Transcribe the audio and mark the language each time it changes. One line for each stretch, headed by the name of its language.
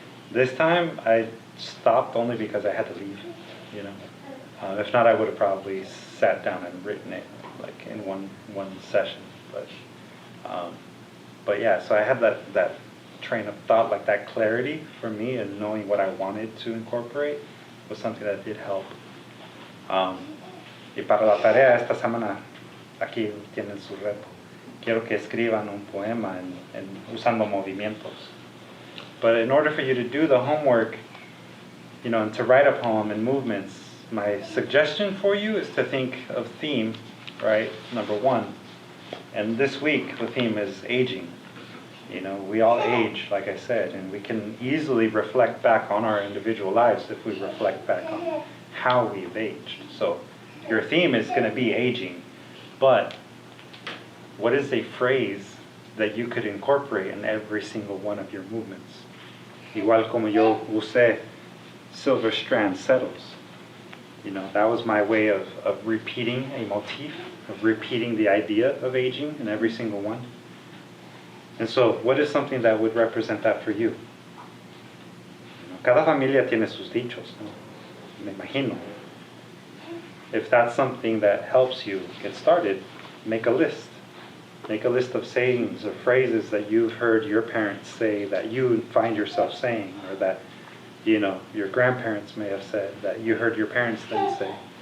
English: This time I stopped only because I had to leave, you know. If not, I would have probably sat down and written it like in one session. But yeah, so I had that train of thought, like that clarity for me, and knowing what I wanted to incorporate was something that did help.
Spanish: Y para la tarea esta semana, aquí tienen su reto. Quiero que escriban un poema usando movimientos.
English: But in order for you to do the homework, you know, and to write a poem in movements, my suggestion for you is to think of theme, right? Number one. And this week the theme is aging. You know, we all age, like I said, and we can easily reflect back on our individual lives if we reflect back on how we've aged. So your theme is going to be aging, but what is a phrase that you could incorporate in every single one of your movements?
Spanish: Igual como yo usé
English: silver strand settles. You know, that was my way of repeating a motif, of repeating the idea of aging in every single one. And so, what is something that would represent that for you?
Spanish: Cada familia tiene sus dichos, ¿no? Me imagino.
English: If that's something that helps you get started, make a list. Make a list of sayings or phrases that you've heard your parents say that you find yourself saying, or that, you know, your grandparents may have said that you heard your parents then say.